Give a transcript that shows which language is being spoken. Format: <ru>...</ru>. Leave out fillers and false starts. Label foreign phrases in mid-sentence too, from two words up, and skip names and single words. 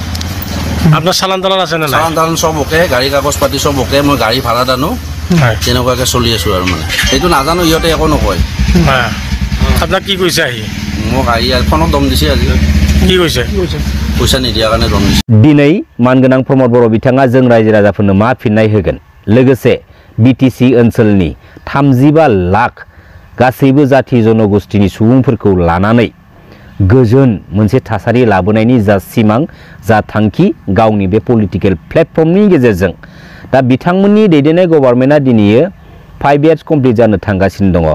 <as>আপোনাৰ চালান তালান আছে নে নাই? চালান তালান চব ওকে, গাড়ী কাগজ পাতি চব ওকে, মই গাড়ী ভাড়া দানো তেনেকুৱাকৈ চলি আছোঁ আৰু মানে এইটো নাজানো ইহঁতে একো নকয়। আপোনাক কি কৈছে আহি? মোক আহি ফোনত দম দিছে আজি। কি কৈছে? পইচা নিদিয়াৰ কাৰণে দম দিছে।</as> <brx>दिनै मानगोनां प्रमद बर' बिथाङा जों रायजो राजाफोरनो मा फिननाय होगोन, लोगोसे बिटिसि ओनसोलनि 35 लाख गासैबो जाथि जनगोष्ठीनि सुबुंफोरखौ लानानै गोजोन मोनसे थासारि लाबोनायनि जा सिमां जा थांखि गावनि बे</brx> <en>political platform</en> <brx>गेजेरजों दा बिथांमोननि दैदेननाय गभर्नमेन्टआ दिनै 5</brx> <en>years complete</en> <brx>जानो थांगासिनो दङ।</brx>